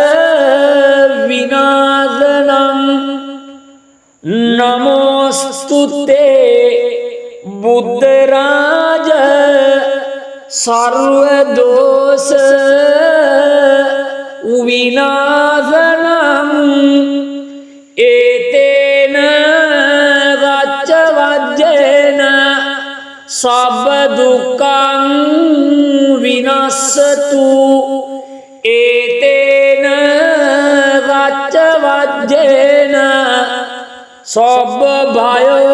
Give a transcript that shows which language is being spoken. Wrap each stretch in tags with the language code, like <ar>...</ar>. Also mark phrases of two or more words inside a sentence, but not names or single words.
<pi>විනාශනං නමෝස්තුතේ බුද්ධ රාජ සර්ව දෝෂ විනාශනං ඒතේන රච්ච වජ්ජේන සබ්බ දුක්ඛං විනස්සතු ඒතේන රච්ච වජ්ජේන සබ්බ භය</pi>